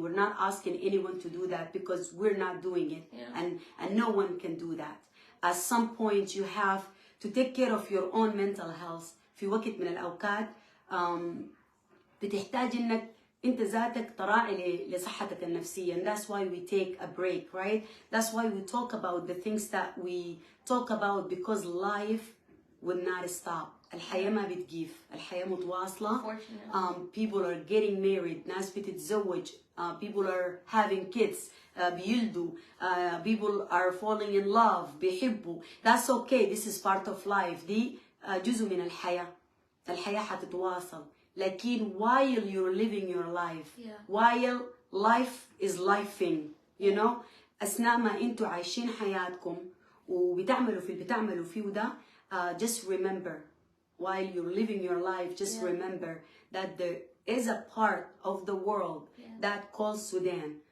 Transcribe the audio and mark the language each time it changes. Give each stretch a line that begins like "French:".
English: We're not asking anyone to do that because we're not doing it, and no one can do that. At some point, you have to take care of your own mental health.
Arabic: في وقت من الأوقات بتحتاج انك انت ذاتك تراعي لصحتك النفسية.
English: And that's why we take a break, right? That's why we talk about the things that we talk about, because life will not stop.
Arabic: الحياة ما بتجيف، الحياة متواصلة.
English: People are getting married،
Arabic: ناس بتتزوج،
English: people are having kids،
Arabic: بيلدوا،
English: people are falling in love،
Arabic: بيحبوا.
English: That's okay, this is part of life.
Arabic: دي جزء من الحياة. الحياة حتتواصل. لكن
English: while you're living your life, while life is lifing, you know,
Arabic: أثناء ما أنتوا عايشين حياتكم وبتعملوا في اللي بتعملوا فيه ده،
English: just remember, while you're living your life, just remember that there is a part of the world that calls Sudan.